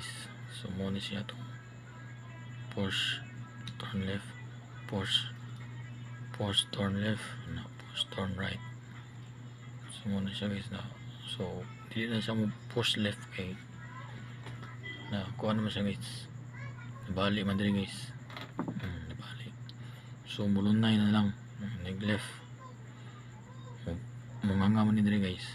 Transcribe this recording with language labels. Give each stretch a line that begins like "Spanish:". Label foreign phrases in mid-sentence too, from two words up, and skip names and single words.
Cebuano: So mo ni siya to.
English: Push turn left, push turn left, na push turn right.
Cebuano: So mo na siya guys na. So dili na siya mo
English: push left
Cebuano: kay na kuha naman siya guys. Nabali man diri guys. Nabali. So mulunay na lang nag left. Munganga man ni diri guys.